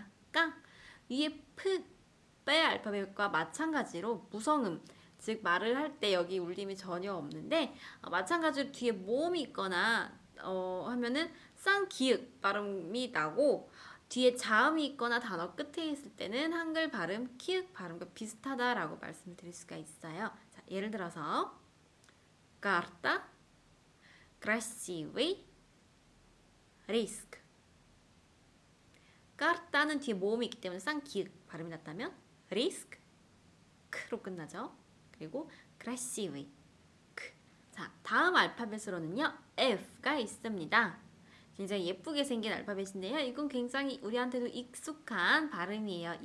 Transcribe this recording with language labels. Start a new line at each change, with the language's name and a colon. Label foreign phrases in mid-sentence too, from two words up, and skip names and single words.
Korean: 까 위에 프, 빼 알파벳과 마찬가지로 무성음, 즉 말을 할 때 여기 울림이 전혀 없는데 마찬가지로 뒤에 모음이 있거나 하면은 쌍기읍 발음이 나고 뒤에 자음이 있거나 단어 끝에 있을 때는 한글 발음 키읔 발음과 비슷하다라고 말씀을 드릴 수가 있어요. 자, 예를 들어서
Russian: карта, красивый, риск.
Korean: кар타는 뒤에 모음이 있기 때문에 쌍기읍 발음이 났다면 риск 크로 끝나죠. 그리고 красивый. 자, 다음 알파벳으로는요. F가 있습니다. 굉장히 예쁘게 생긴 알파벳인데요. 이건 굉장히 우리한테도 익숙한 발음이에요.